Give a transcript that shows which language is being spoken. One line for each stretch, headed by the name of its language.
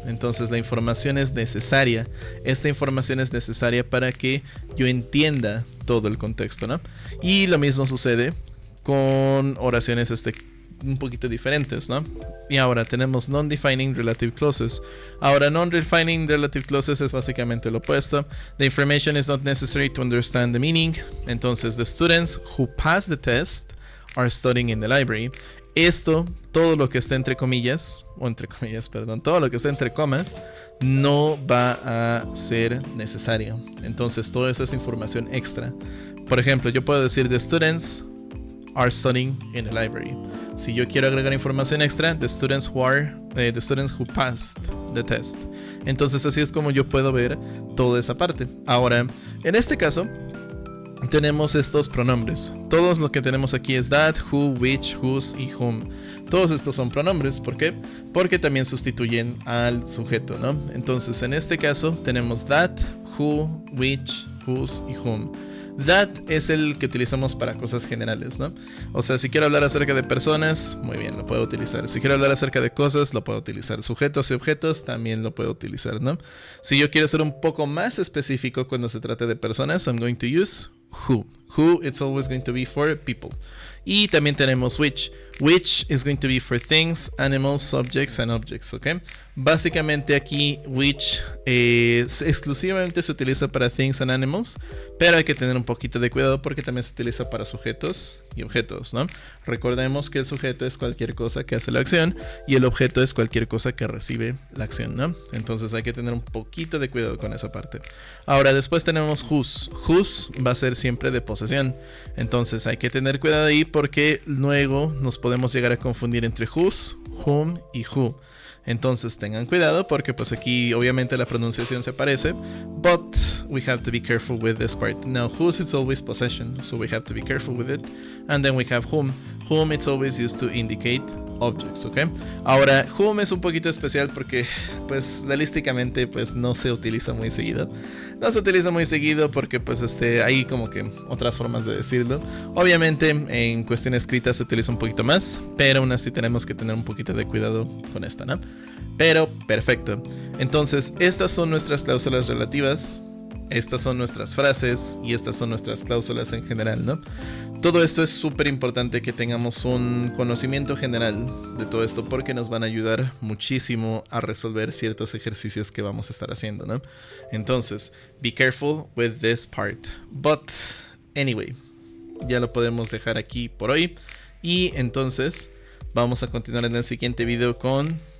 Spanish: Entonces la información es necesaria. Esta información es necesaria para que yo entienda todo el contexto, ¿no? Y lo mismo sucede con oraciones un poquito diferentes, ¿no? Y ahora tenemos non-defining relative clauses. Ahora, non-defining relative clauses es básicamente lo opuesto.
English: The information is not necessary to understand the meaning. Entonces, the students who pass the test are studying in the library.
Spanish: Todo lo que está entre comillas, todo lo que está entre comas, no va a ser necesario. Entonces, todo eso es información extra. Por ejemplo, yo puedo decir
English: the students are studying in the library.
Spanish: Si yo quiero agregar información extra,
English: the students who passed the test.
Spanish: Entonces, así es como yo puedo ver toda esa parte. Ahora, en este caso, tenemos estos pronombres. Todo lo que tenemos aquí es that, who, which, whose y whom. Todos estos son pronombres. ¿Por qué? Porque también sustituyen al sujeto, ¿no? Entonces, en este caso, tenemos that, who, which, whose y whom. That es el que utilizamos para cosas generales, ¿no? O sea, si quiero hablar acerca de personas, muy bien, lo puedo utilizar. Si quiero hablar acerca de cosas, lo puedo utilizar. Sujetos y objetos, también lo puedo utilizar, ¿no? Si yo quiero ser un poco más específico cuando se trata de personas,
English: I'm going to use who. Who, it's always going to be for people.
Spanish: Y también tenemos which.
English: Which is going to be for things, animals, subjects and objects, ¿ok?
Spanish: Básicamente aquí which exclusivamente se utiliza para
English: things and animals,
Spanish: pero hay que tener un poquito de cuidado porque también se utiliza para sujetos y objetos, ¿no? Recordemos que el sujeto es cualquier cosa que hace la acción y el objeto es cualquier cosa que recibe la acción, ¿no? Entonces hay que tener un poquito de cuidado con esa parte. Ahora después tenemos whose. Whose va a ser siempre de posesión. Entonces hay que tener cuidado ahí porque luego nos podemos llegar a confundir entre whose, whom y who. Entonces tengan cuidado porque pues aquí obviamente la pronunciación se parece,
English: but we have to be careful with this part. Now whose it's always possession, so we have to be careful with it. And then we have whom. Whom it's always used to indicate objects, ¿ok?
Spanish: Ahora, whom es un poquito especial porque pues lalísticamente pues no se utiliza muy seguido. No se utiliza muy seguido porque pues hay como que otras formas de decirlo. Obviamente en cuestión escrita se utiliza un poquito más, pero aún así tenemos que tener un poquito de cuidado con esta, ¿no? Pero perfecto. Entonces, estas son nuestras cláusulas relativas. Estas son nuestras frases y estas son nuestras cláusulas en general, ¿no? Todo esto es súper importante que tengamos un conocimiento general de todo esto porque nos van a ayudar muchísimo a resolver ciertos ejercicios que vamos a estar haciendo, ¿no?
English: Entonces, be careful with this part. But, anyway,
Spanish: ya lo podemos dejar aquí por hoy. Y entonces, vamos a continuar en el siguiente video con